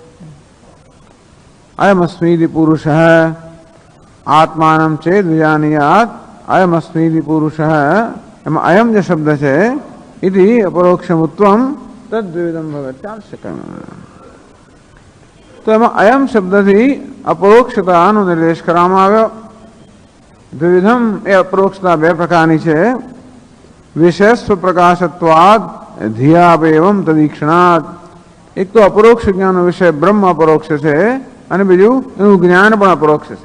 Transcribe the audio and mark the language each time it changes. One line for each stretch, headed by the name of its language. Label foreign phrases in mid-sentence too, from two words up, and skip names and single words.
Sanskrit: अयमस्मीति पुरुषः आत्मानं चेत् विजानीयात्। अयमस्मीति पुरुषः अयम
Hindi: जो शब्द है
Sanskrit: इति अपरोक्षमुत्वं तद्विविधं भवेत् आवश्यकम्।
Gujarati: तो एમાં અયમ શબ્દથી અપરોક્ષતાનો નિર્દેશ કરવામાં આવ્યો. દ્વિવિધમ એ અપરોક્ષતા બે પ્રકારની છે.
Sanskrit: વિશેષ પ્રકાશત્વાદ ધિયાપેવમ તદીક્ષણાત.
Gujarati: એક તો અપરોક્ષ જ્ઞાનનો વિષય બ્રહ્મ અપરોક્ષ છે અને બીજું એનું જ્ઞાન પણ અપરોક્ષ છે.